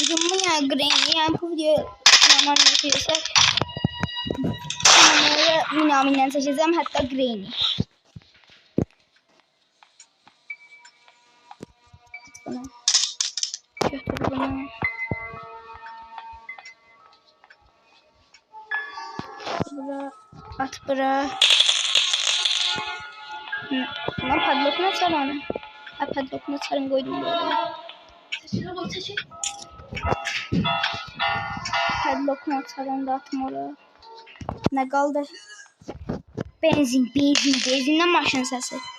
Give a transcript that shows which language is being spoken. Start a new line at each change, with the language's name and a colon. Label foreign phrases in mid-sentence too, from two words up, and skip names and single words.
Azerbaijani: Cimama yəni Granny, yəni bu video Münaminlə istəyirsə Münaminlə seçəcəm, hətta Granny. Bunu götür bunu. Bura at bura.
Turkish: Buna padlock'unu açarım. Padlock'unu açarım koydum böyle. Padlock'unu açarım da atım oraya. Ne kaldı? Benzinden maşın sesi.